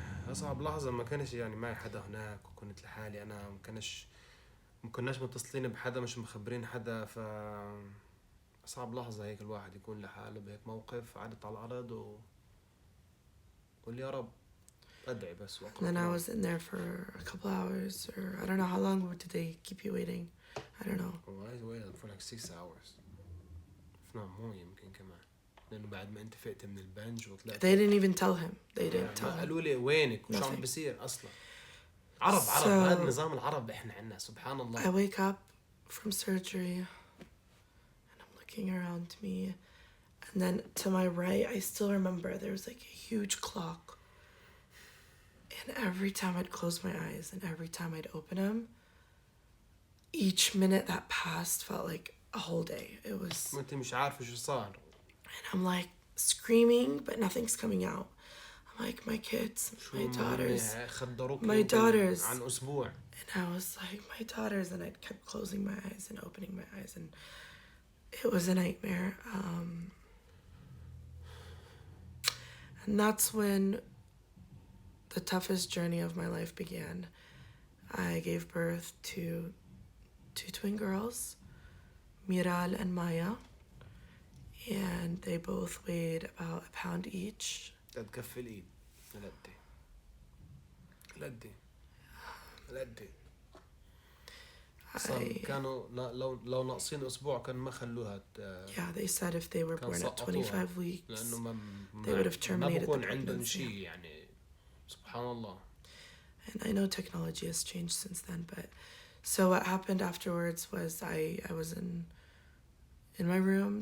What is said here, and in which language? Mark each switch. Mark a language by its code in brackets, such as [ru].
[ar] أصعب لحظة ما كانش يعني معي حدا هناك وكنت لحالي أنا ما كناش متصلين بحدا مش مخبرين حدا أصعب لحظة هيك الواحد يكون لحاله بهيك موقف عدت على الأرض وقول يا رب أدعي بس وقت. [en] Then I was in there for a couple hours, or I don't know how long did they keep you waiting. I don't know. Well, I waited for like 6 hours. if not more [ar] يمكن كمان. لأنه بعد ما أنت فقت من البنج وطلعت. [en] They didn't even tell him. They didn't tell him. [ar] قالوا لي وينك وشو عم بصير أصلا. عرب هذا النظام العرب إحنا عنا سبحان الله. [en] I wake up from surgery and I'm looking around me, and then to my right I still remember there was like a huge clock, and every time I'd close my eyes and every time I'd open them, each minute that passed felt like a whole day. It was. [ar] وأنت مش عارفة شو صار. [en] And I'm like screaming, but nothing's coming out. I'm like, my kids, my daughters, my daughters. [ar] عن أسبوع. [en] And I was like, my daughters, and I kept closing my eyes and opening my eyes, and it was a nightmare. And that's when the toughest journey of my life began. I gave birth to two twin girls, Miral and Maya, and they both weighed about a pound each. [ar] تكفي الايد لقدي لقدي لقدي اصلا كانوا لو ناقصين اسبوع كان ما خلوها [en] Yeah, they said if they were born at 25 weeks, [ar] لانه [en] they would have terminated the [ar] بكون عندهم [en] pregnancy. [ar] شيء يعني سبحان الله. [en] And I know technology has changed since then, but so what happened afterwards was I was in my room.